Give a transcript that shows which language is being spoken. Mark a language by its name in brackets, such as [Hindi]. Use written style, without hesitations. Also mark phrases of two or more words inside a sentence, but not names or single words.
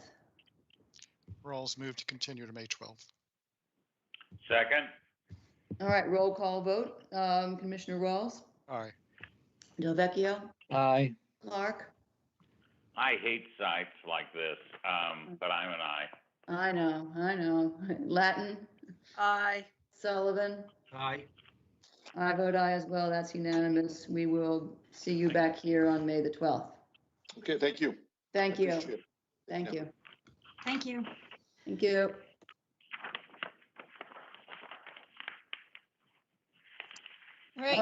[English] Rawls moved to continue to May 12th. Second? All right, roll call vote. Commissioner Rawls, Aye. Delvecchio, Aye. Clark. I hate sites like this, but I'm an aye. I know. Latin, Aye. Sullivan. Aye. I vote aye as well. That's unanimous. We will see you back here on May the 12th. Okay, thank you. Thank you. Appreciate it. Thank Yeah. you. Thank you. Thank you. All right,